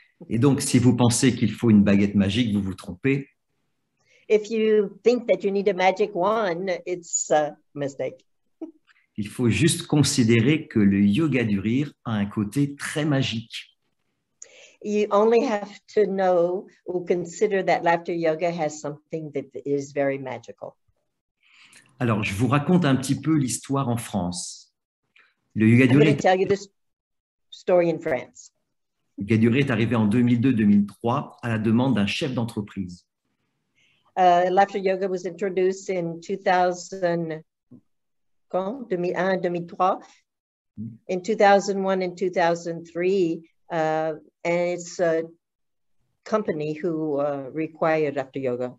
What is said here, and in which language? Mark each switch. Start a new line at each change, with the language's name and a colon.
French: Et donc, si vous pensez qu'il faut une baguette magique, vous vous trompez.
English: If you think that you need a magic wand, it's a mistake.
French: Il faut juste considérer que le yoga du rire a un côté très magique.
English: You only have to know or consider that laughter yoga has something that is very magical.
French: Alors, je vous raconte un petit peu l'histoire en France. Le yoga du
English: I'm
French: rire
English: going to tell you this story in France.
French: Le yoga du rire est arrivé en 2002-2003 à la demande d'un chef d'entreprise.
English: Laughter yoga was introduced in 2001, 2003. In 2001 and 2003, and it's a company who required laughter yoga.